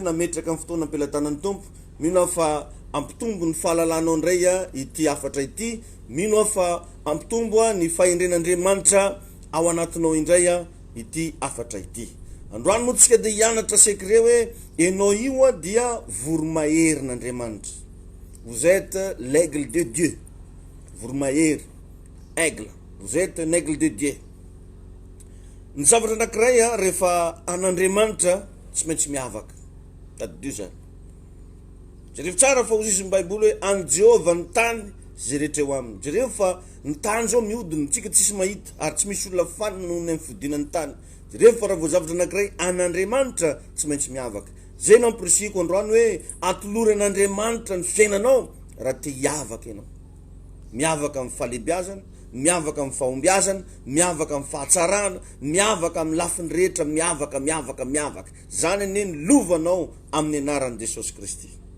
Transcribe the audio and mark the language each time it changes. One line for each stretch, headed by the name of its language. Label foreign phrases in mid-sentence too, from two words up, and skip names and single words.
Malagasy: nametraka amin'ny fotoana ampelantanan'ny tompo mino fa ampitombo ny fahalalanao ndray ity afatra ity mino fa ampitombo ny fahendren'Andriamanitra ao anatinao indray ity afatra ity androany moa tsika de hianatra sekre hoe ianao io dia voromahery
French: vous êtes l'aigle de Dieu
Malagasy: voromahery aigle
French: vous êtes un aigle de Dieu
Malagasy: ny zavatra anankiray rehefa an'Andriamanitra tsy maintsy miavaka tadidio zany jereo tsara fa ozy izy ny baiboly hoe an Jehova ny tany zay rehetra eo aminy jereo fa ny tany zao mihodiny tsika tsisy mahita ary tsy misy olona fanina noho ny fidinany tany jereo fa raha voazavatra anankiray an'Andriamanitra tsy maintsy miavaka zay nampirisiko androany hoe atolory an'Andriamanitra ny fiainanao raha te hiavaka ianao miavaka amin'ny fahalebiazana miavaka amin'ny fahombiazana miavaka amin'ny fahatsarana miavaka amin'ny lafiny rehetra miavaka zany ane ny lovanao amin'ny anaran'i Jesosy Kristy